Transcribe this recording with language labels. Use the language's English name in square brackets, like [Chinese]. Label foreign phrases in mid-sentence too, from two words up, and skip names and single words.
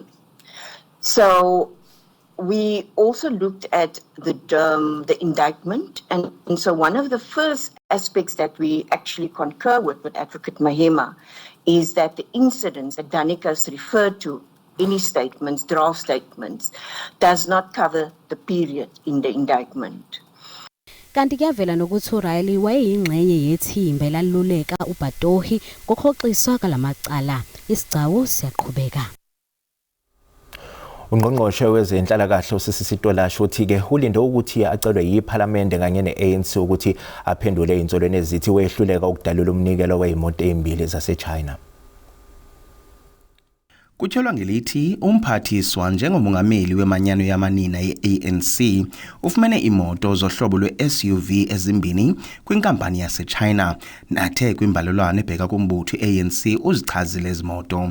[English] So we also looked at the indictment, and so one of the first aspects that we actually concur with Advocate Mahema is that the incidents that Danikas referred to, any statements, draft statements, does not cover the period in the indictment. [Zulu] Kanti kuyavela nokuthi uRiley wayeyingxenye yethimba elaluleka uBatohi ngokuhoxiswa kalamacala. Isigcawu siyaqhubeka. Ungqongqoshe wezenhlalakahle uSisitolashe uthi ke ulinde ukuthi acelwe yiPhalamende kanye neANC ukuthi aphendule insolweni ezithi wehluleka ukudalula umnikelo weimoto ezimbili zaseChina. [Xhosa] Kutshelwa ngelithi umphathiswa njengomongameli wemanyano yamanina ye-ANC ufumene imoto zohlobo lwe-SUV ezimbini kwinkampani yaseChina nathe kwimbalelwano ebheka kumbutho i-ANC uzichazile izimoto.